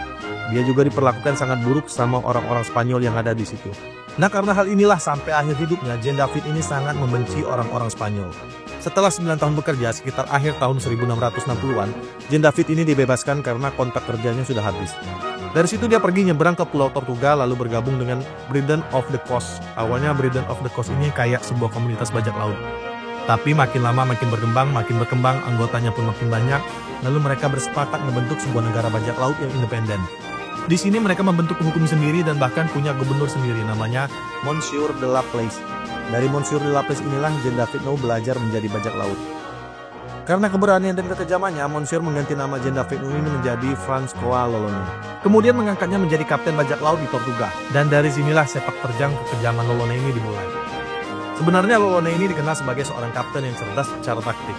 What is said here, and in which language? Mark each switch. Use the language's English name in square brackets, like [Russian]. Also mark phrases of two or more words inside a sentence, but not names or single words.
[Indonesian] Dia juga diperlakukan sangat buruk sama orang-orang Spanyol yang ada di situ. Nah, karena hal inilah sampai akhir hidupnya Jean David ini sangat membenci orang-orang Spanyol. Setelah 9 tahun bekerja, sekitar akhir tahun 1660-an, Jean David ini dibebaskan karena kontrak kerjanya sudah habis. Dari situ dia pergi nyeberang ke Pulau Tortuga lalu bergabung dengan Britain of the Coast. Awalnya Britain of the Coast ini kayak sebuah komunitas bajak laut. Tapi makin lama makin berkembang, anggotanya pun makin banyak, lalu mereka bersepakat membentuk sebuah negara bajak laut yang independen. Di sini mereka membentuk hukum sendiri dan bahkan punya gubernur sendiri, namanya Monsieur de la Place. Dari Monsieur de la Place inilah Jean David No belajar menjadi bajak laut. Karena keberanian dan kekejamannya, Monsieur mengganti nama Jean David No ini menjadi François Lolone. Kemudian mengangkatnya menjadi kapten bajak laut di Tortuga. Dan dari sinilah sepak terjang kekejaman Lolone ini dimulai. Sebenarnya Lolone ini dikenal sebagai seorang kapten yang cerdas secara taktik.